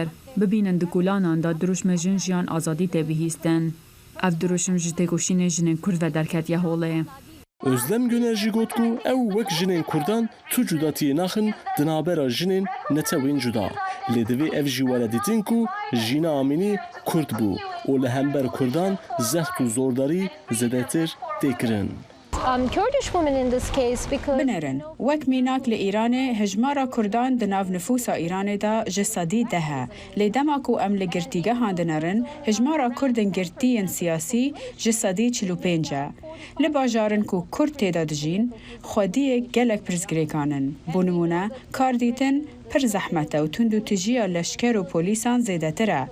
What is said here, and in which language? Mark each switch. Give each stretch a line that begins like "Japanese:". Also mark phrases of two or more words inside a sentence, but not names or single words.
Kurdish: Bibînin di kulanan da duruşma jin jiyan azadî tê bihîstin. Ev duruşum ji têkoşînê jinên Kurd ve derketiye holê. Özlem Güner jî got ku ew wek jinên Kurdan tu cudatiyê naxin di navbera jinên netewên cuda. Lê divê ev jî were dîtin ku Jîna Amînî Kurd bû
Central Kurdish: و لە هەمبەر کوردان زەخت و زۆرداری زەدەتر تێکردن. بنرن وەک میناک لە ئیرانê
Kurdish: hejmara Kurdan di nav nüfusa Îranê da ji sedî de he. Lê dema ku em li girtîgehan dinerin, hejmara Kurdên girtiyên siyasî ji sedî 45 e. Li bajarin ku Kurd têda dijîn, xwediyek gelek pirsgirêkan in. Bû nimûne, kar dîtin pir zehmet e û tund û tijiya leşker û polîsan zêdetir e.